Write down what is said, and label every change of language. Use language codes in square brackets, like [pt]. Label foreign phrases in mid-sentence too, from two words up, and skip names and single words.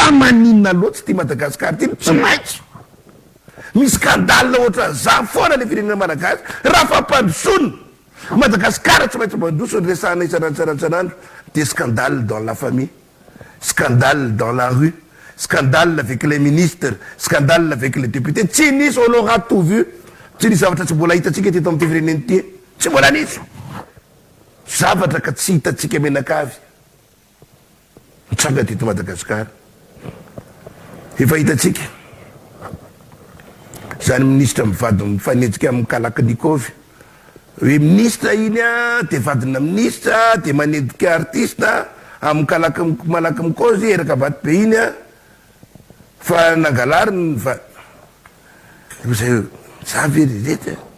[mg] maninona loatsy ty Madagasikara ty tsy maitso misy skandale ohatra za foana le firenena malagasy raha fampandrosoana Madagasikara tsy maintsy mandroso resahana isanandro de [fr] scandale dans la famille, scandale dans la rue, scandale avec les ministres, scandale avec les députés. [mg] Tsy nisy [fr] on aura tout vu. [mg] Tsy nisy zavatra tsy mbola hitatsika teto amin'ny firenena ty tsy mbola nisy zavatra ka tsy hitatsika menakavy mitsanga teto Madagasikara efa hitatsika zany ministre mivady mifanenjika amin'ny Kalakinikov hoe ministre iny a de vadina ministre de manendika artiste amin'ny Kalakinikov eraka baty be iny a fa nangalariny va zay zavy rehetra